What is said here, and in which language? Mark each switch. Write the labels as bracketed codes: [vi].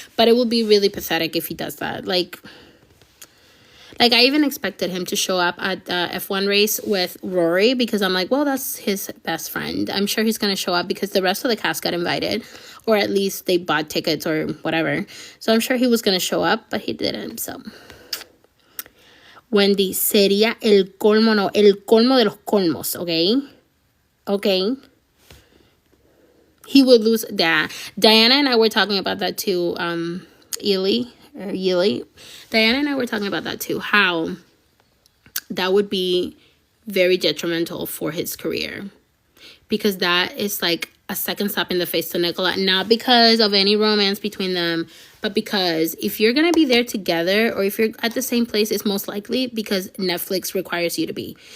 [en] But it will be really pathetic if he does that. Like, I even expected him to show up at the F1 race with Rory, because I'm like, well, that's his best friend. I'm sure he's going to show up because the rest of the cast got invited, or at least they bought tickets or whatever. So I'm sure he was going to show up, but he didn't. [es] So, Wendy, sería el colmo, no, el colmo de los colmos, okay? [en] Okay? He would lose that. Diana and I were talking about that too, Yili. Diana and I were talking about that too, how that would be very detrimental for his career, because that is like a second slap in the face to Nicola, not because of any romance between them, but because if you're gonna be there together, or if you're at the same place, it's most likely because Netflix requires you to be.